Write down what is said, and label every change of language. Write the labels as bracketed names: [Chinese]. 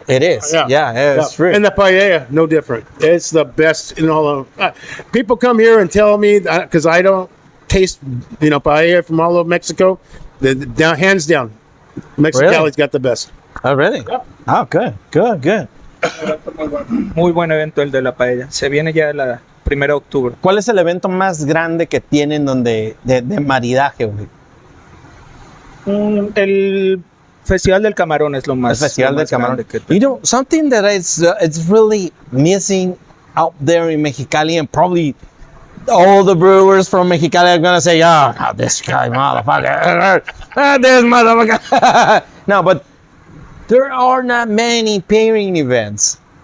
[English] It is. Yeah, it's true. And the paella, no different. It's the best in all of. People come here and tell me because I don't taste, paella from all of Mexico. Hands down, Mexicali's got the best. Oh, really? Yep. Oh, good. [Spanish] Muy buen evento el de la paella. Se viene ya la 1 de octubre. ¿Cuál es el evento más grande que tienen de maridaje, güey? El Festival del Camarón es lo más, El Festival lo del más Camarón. grande que [English] You know, something that it's really missing out there in Mexicali, and probably all the brewers from Mexicali are going to say, oh, this guy, motherfucker. This motherfucker. No, but there are not many pairing events.